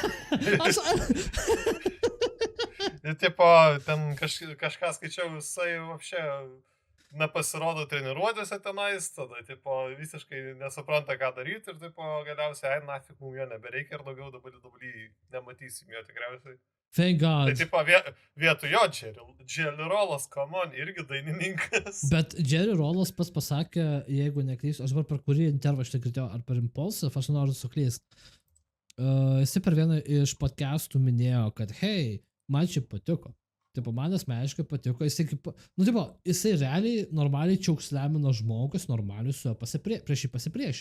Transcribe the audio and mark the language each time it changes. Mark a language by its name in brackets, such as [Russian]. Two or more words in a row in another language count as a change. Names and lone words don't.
[Lithuanian] Ir tipo, ten kažką skaičiau, jisai apšė nepasirodo treniruotėse tenais, tada tipo visiškai nesupranta, ką daryti ir tipo galiausiai, nafik, mums jo nebereikia ir daugiau WWE nematysim jo tikriausiai. [English] Thank God. [Lithuanian] Tai tipo vietų jo Jerry Rollas, [English] come on, [Lithuanian] irgi dainininkas. Bet Jerry Rollas pats pasakė, jeigu neklysiu, aš dabar per kurį intervą aš tai girdėjau, ar per Impulse, aš noriu suklyst. Jis per vieną iš podcastų minėjo, kad hei, man čia patiko. Tipo, man asmeniškai patiko, jisai kaip, nu, tipo, jisai realiai normaliai čiaukslemino žmogus, normaliai su juo prieš jį pasipriešinti.